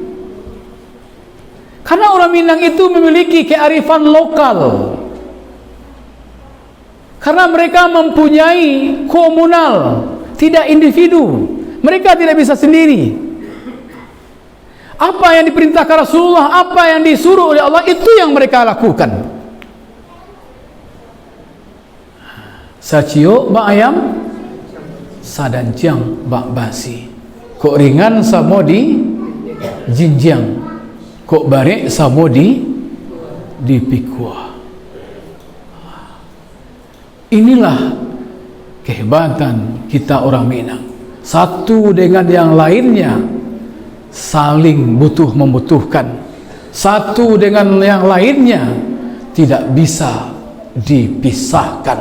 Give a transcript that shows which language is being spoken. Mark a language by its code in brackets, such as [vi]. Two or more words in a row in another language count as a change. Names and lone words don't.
[id] Karena orang Minang itu memiliki kearifan lokal. Karena mereka mempunyai komunal, tidak individu. Mereka tidak bisa sendiri. Apa yang diperintahkan Rasulullah, apa yang disuruh oleh Allah, itu yang mereka lakukan. [min] Sacio bak ayam, sadancang bak basi. Kok ringan samo di jinjang, kok barek samo di pikua. [id] Inilah kehebatan kita orang Minang. Satu dengan yang lainnya saling membutuhkan. Satu dengan yang lainnya tidak bisa dipisahkan.